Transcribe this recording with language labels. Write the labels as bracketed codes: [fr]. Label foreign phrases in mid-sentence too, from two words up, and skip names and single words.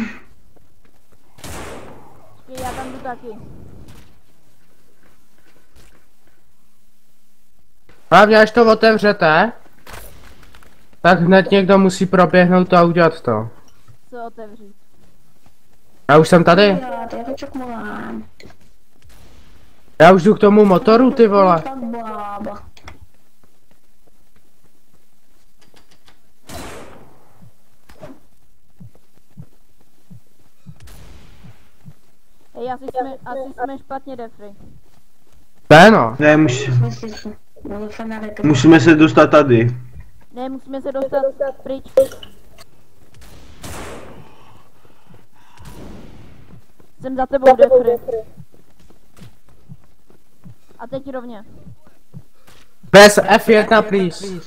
[cs] Já tam jdu taky. Hlavně až to otevřete, tak hned někdo musí proběhnout a udělat to. Co otevřít? Já už jsem tady. [ru] Я хочу к маме. [cs] Já už jdu k tomu motoru, ty vole. [ru] Как баба. [cs] Hej, asi jsme špatně, Jeffrey. Ne no. Ne, [ru] В смысле, ну фонарик. [cs] musíme se dostat tady. Ne, musíme se dostat pryč. Jsem za tebou, Jeffrey. A teď rovně. Bez F1, please.